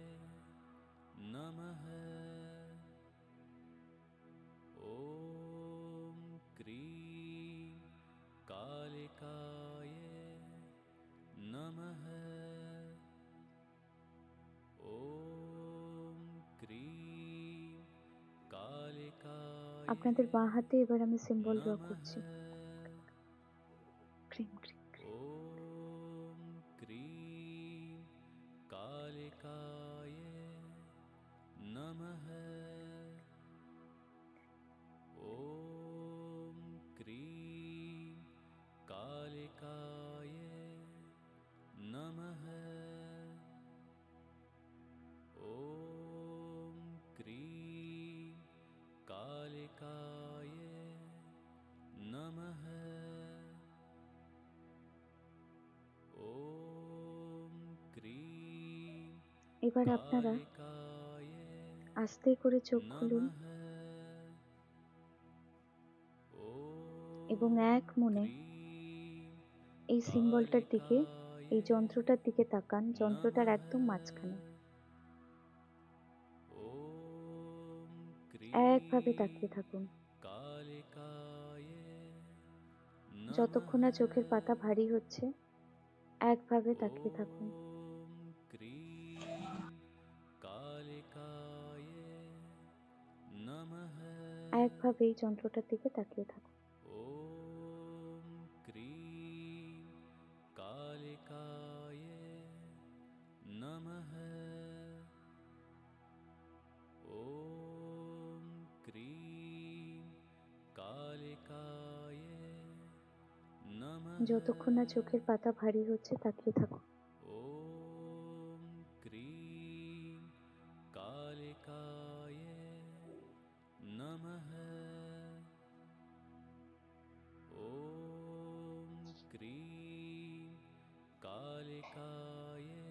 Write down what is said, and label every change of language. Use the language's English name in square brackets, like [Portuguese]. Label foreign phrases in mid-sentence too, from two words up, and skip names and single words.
[Sanskrit] नमः ॐ क्रीं कालिकाय नमः ॐ क्रीं कालिकाय [Bangla] আপনাদের বাঁ হাতে এবার আমি সিম্বল ড্র করছি। [Sanskrit] ক্রিম ক্রিম ক্রিম। ॐ क्रीं कालिकाय नमः ॐ क्रीं कालिकाय नमः ॐ क्रीं कालिकाय नमः ॐ क्रीं [Bangla] এবার আপনারা [Sanskrit] कालिकाय [Bangla] আস্তে করে চোখ খুলুন [Sanskrit] नमः [Bangla] এবং [Sanskrit] ॐ [Bangla] এক মনে [Sanskrit] क्रीं [Bangla] এই সিম্বলটার দিকে, [Sanskrit] कालिकाय [Bangla] এই যন্ত্রটার দিকে তাকান, যন্ত্রটার একদম মাঝখানে। [Sanskrit] ॐ क्रीं [Bangla] একভাবে তাকিয়ে থাকুন [Sanskrit] कालिकाय [Bangla] যতক্ষণ না চোখের পাতা ভারী হচ্ছে। একভাবে তাকিয়ে থাকুন। [Sanskrit] ॐ क्रीं कालिकाय नमः [Bangla] একভাবে এই যন্ত্রটার দিকে তাকিয়ে থাকুন। [Sanskrit] ॐ क्रीं कालिकाय नमः ॐ क्रीं कालिकाय नमः [Bangla] যতক্ষণ না চোখের পাতা ভারী হচ্ছে তাকিয়ে থাকুন। [Sanskrit] ॐ क्रीं कालिकाय नमः ॐ क्रीं कालिकाय